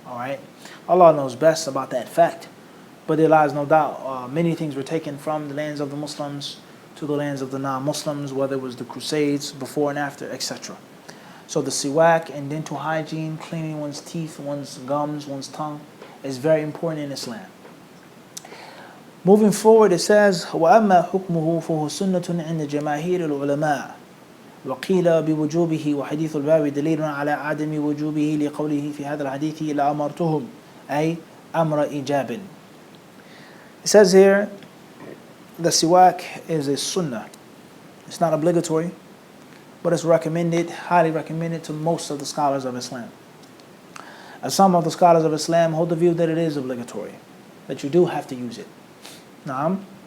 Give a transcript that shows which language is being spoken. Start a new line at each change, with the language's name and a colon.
English: All right, Allah knows best about that fact. But there lies no doubt many things were taken from the lands of the Muslims to the lands of the non-Muslims, whether it was the Crusades, before and after, etc. So the siwak and dental hygiene, cleaning one's teeth, one's gums, one's tongue, is very important in Islam. Moving forward, it says,
Arabic: وَأَمَّا حُكْمُهُ فَهُوَ سُنَّةٌ عِنْدَ جَمَاهِيرِ الْعُلَمَاءِ وقيل بوجوبه وحديث الباب دليل على عدم وجوبه لقوله في هذا الحديث لأمرتهم أي أمر إيجاب.
English: It says here, the siwak is a sunnah. It's not obligatory, but it's recommended, highly recommended to most of the scholars of Islam. And some of the scholars of Islam hold the view that it is obligatory, that you do have to use it. Naam.